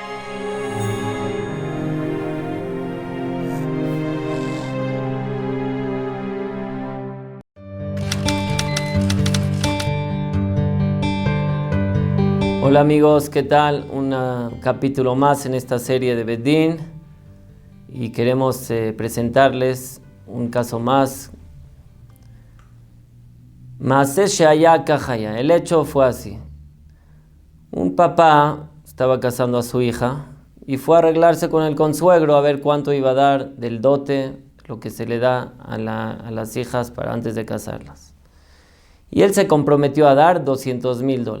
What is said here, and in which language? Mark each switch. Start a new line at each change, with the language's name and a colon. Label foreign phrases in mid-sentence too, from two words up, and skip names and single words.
Spanish: Hola amigos, ¿qué tal? Un capítulo más en esta serie de
Hebrew: בית דין
Spanish: y queremos presentarles un caso más.
Hebrew: מעשה שהיה כך היה.
Spanish: El hecho fue así. Un papá estaba casando a su hija y fue a arreglarse con el consuegro a ver cuánto iba a dar del dote, lo que se le da a las hijas para antes de casarlas. Y él se comprometió a dar $200,000.